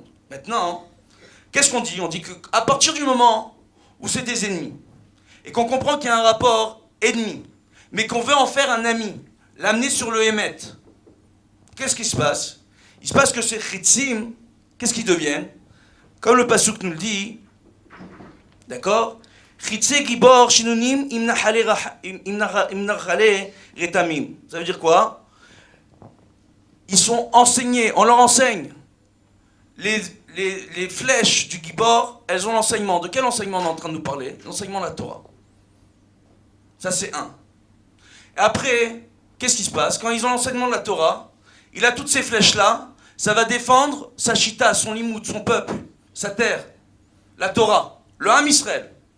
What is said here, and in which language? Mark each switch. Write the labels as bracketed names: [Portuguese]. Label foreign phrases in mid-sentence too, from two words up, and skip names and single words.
[French] Maintenant, qu'est-ce qu'on dit? On dit qu'à partir du moment où c'est des ennemis et qu'on comprend qu'il y a un rapport ennemi, mais qu'on veut en faire un ami, l'amener sur le Hémet, qu'est-ce qui se passe? Il se passe que ces chitzim, qu'est-ce qu'ils deviennent? Comme le pasuk nous le dit, d'accord? [Hebrew] חצי גבור שנונים עם גחלי רתמים. [French] Ça veut dire quoi? Ils sont enseignés, on leur enseigne. Les flèches du gibor, elles ont l'enseignement. De quel enseignement on est en train de nous parler? L'enseignement de la Torah. Ça, c'est un. Et après, qu'est-ce qui se passe? Quand ils ont l'enseignement de la Torah, il a toutes ces flèches-là, ça va défendre sa chita, son limoud, son peuple, sa terre, la Torah, le [Hebrew] עם ישראל.